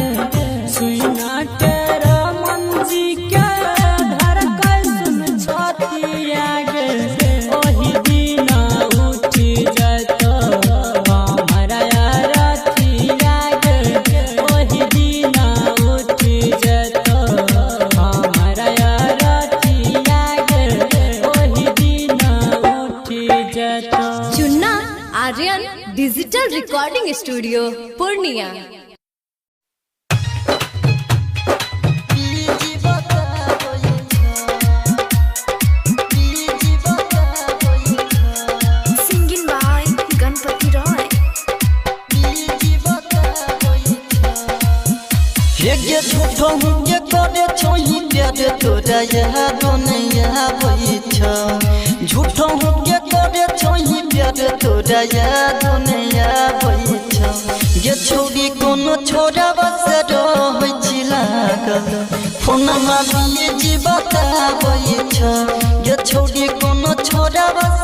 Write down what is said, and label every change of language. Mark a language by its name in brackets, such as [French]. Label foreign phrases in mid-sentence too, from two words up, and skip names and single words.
[Maithili] सुइना के रामन जी के धड़कन सुन छतिया गे ओही दिन उठी जतो हमरा रतिया गे ओही दिन उठी जतो हमरा रतिया गे ओही दिन उठी जतो चुन्ना आर्यन डिजिटल रिकॉर्डिंग स्टूडियो पूर्णिया। बीजी बताबै बीजी बताबै [English] Singing by गणपति रॉय। [Maithili] बीजी बताबै ये झूठो ये करे छोई प्यार तोरा याद नहीं आबै छ झूठो ये करे छोई प्यार तोरा याद नहीं आबै छ ये छोरी कोनो छोरा बस रहै छी लागल फोनमा बीजी बताबै छ ये छोरी कोनो छोरा बस